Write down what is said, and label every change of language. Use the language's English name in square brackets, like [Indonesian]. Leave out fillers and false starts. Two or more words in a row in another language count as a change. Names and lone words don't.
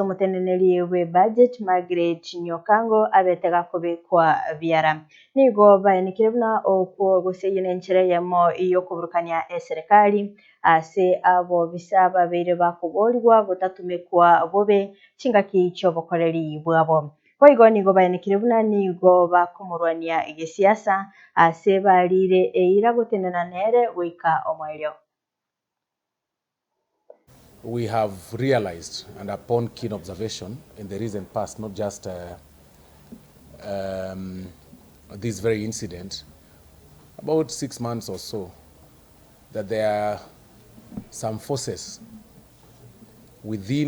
[Gusii] omoteneneri we budget Margaret Nyakang'o abetega kubikwa biara nigo baenikire buna okwo Gusii nenchere yamo iyo kuburukania serikali ase abo bisaba beire bakuborwa botatumekwa bobe chingaki chobokoreri bwabo koigo nigo baenikire buna nigo bakumurwania igesiasa ase barire eira gotenena nere wika omwelyo. [English] We have realized, and upon keen observation in the recent past, not just this very incident, about 6 months or so, that there are some forces within